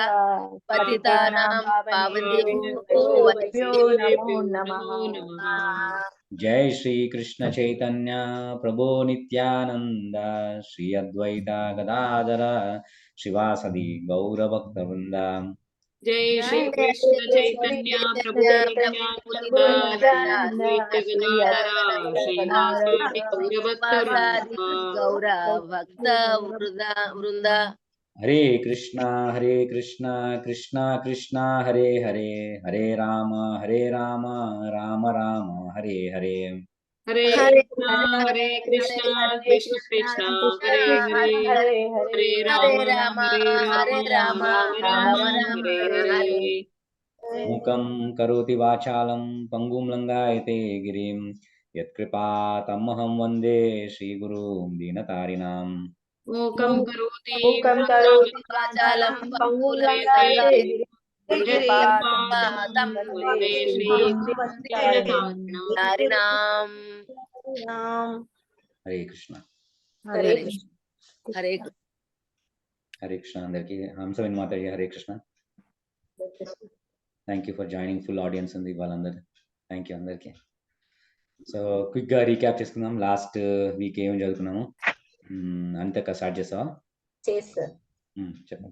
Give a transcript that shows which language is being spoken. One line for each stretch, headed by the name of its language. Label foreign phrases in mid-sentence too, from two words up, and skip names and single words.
Sanskrit: च पतितानां पतितानां पावनेभ्यो पावनेभ्यो वैष्णवेभ्यो नमो वैष्णवेभ्यो नमः. नमः। जय श्री कृष्ण चैतन्य प्रभो नित्यानंद श्री अद्वैता गदाधर शिवासदि गौरभक्तवृंद. जय श्री जय कृष्ण श्री चैतन्य कृष्ण प्रभु चैतन्य प्रभु नित्यानंद श्री नित्यानंद अद्वैत श्री गदाधर अद्वैत श्रीवासादि गदाधर गौरभक्तवृंद गौर भक्त वृंद। हरे कृष्णा कृष्णा कृष्णा हरे हरे, हरे राम राम राम हरे हरे. हरे हरे हरे हरे कृष्णा हरे कृष्ण कृष्णा कृष्ण कृष्णा हरे कृष्णा हरे हरे हरे हरे हरे राम हरे राम राम राम राम राम हरे हरे हरे। हरे. मूकं करोति वाचालं पङ्गुं लङ्घयते गिरिं यत्कृपातमहं वन्दे श्रीगुरुं दीनतारिणाम्. मूकं करोति मूकं करोति वाचालं वाचालं पङ्गुलङ्घयते पङ्गुल्लङ्घयते गिरिं यत्कृपातं वन्दे वन्दे श्रीगुरुं श्रीगुरुं नारिणाम्। हरे कृष्ण. हरे हरे कृष्ण. हरे हरे कृष्ण
Telugu: అందరికీ హంసవిన్ మాతాజీ
Sanskrit: हरे कृष्ण.
English: thank you for joining full audience
Telugu: ఉంది వాళ్ళందరూ.
English: thank you
Telugu: అందరికీ. సో క్విక్గా రీక్యాప్ చేసుకుందాం.
English: last week
Telugu: ఏం చదువుకున్నాము. అంతక స్టార్ట్ చేసావా? చేస్తారు. చెప్పండి.